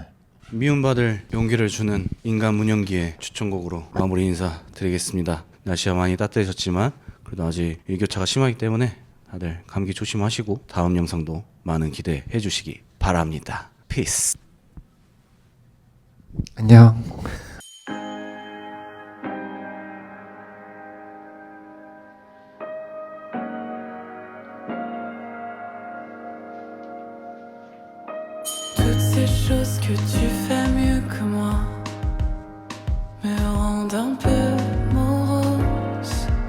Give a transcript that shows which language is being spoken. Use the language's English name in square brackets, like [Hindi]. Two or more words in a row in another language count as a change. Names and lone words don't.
[Korean] 미움 받을 용기를 주는 인간 문영기의 추천곡으로 마무리 인사 드리겠습니다. 날씨가 많이 따뜻해졌지만 그래도 아직 일교차가 심하기 때문에 다들 감기 조심하시고 다음 영상도 많은 기대해 주시기 바랍니다. 피스. 안녕. [French] Toutes ces choses que tu fais mieux que moi me rendent un peu morose.